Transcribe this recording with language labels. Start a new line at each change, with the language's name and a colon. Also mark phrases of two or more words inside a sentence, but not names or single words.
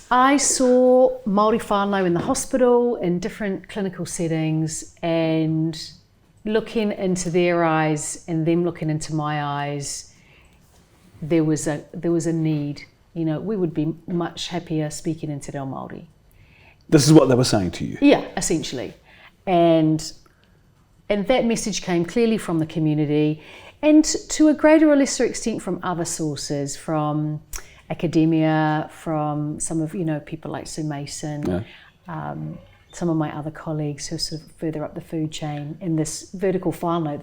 English: I saw Māori whānau in the hospital in different clinical settings, and looking into their eyes and them looking into my eyes, there was a need. We would be much happier speaking in
Māori: te reo Māori.
English: This is what they were saying to you? Yeah, essentially. And that message came clearly from the community, and to a greater or lesser extent from other sources, from academia, from some of people like Sue Mason, some of my other colleagues who are sort of further up the food chain in this vertical whānau.